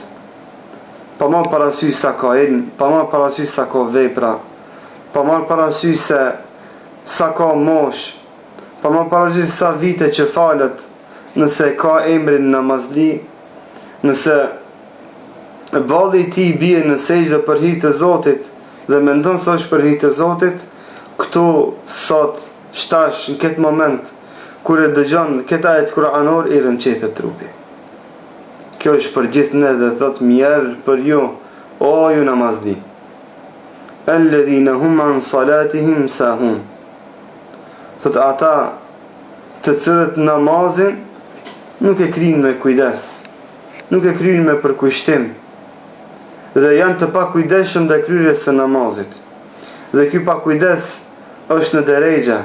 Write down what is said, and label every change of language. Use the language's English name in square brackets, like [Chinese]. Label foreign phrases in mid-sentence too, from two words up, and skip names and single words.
[Albanian] Pa marrë parasysh sa ka ilm, pa marrë parasysh sa ka vepra, pa marrë parasysh se sa ka mosh, pa marrë parasysh sa vite që falet, nëse ka emrin namazli, nëse balli i tij bie në sejdë për hir të Zotit dhe mendon se është për hir të Zotit, këtu sot shtash në këtë moment kur e dëgjon këtë ajet kuranor i rënqethet trupi. Kjo është për gjithë ne dhe thot mjerë për ju, o ju namazli. [Arabic] الذين هم عن صلاتهم ساهون. [Albanian] Thot ata të cilët namazin nuk e kryjnë me kujdes, nuk e kryjnë me përkushtim, dhe janë të pakujdesshëm dhe kryerjes së namazit. Dhe ky pakujdes është në drejgje.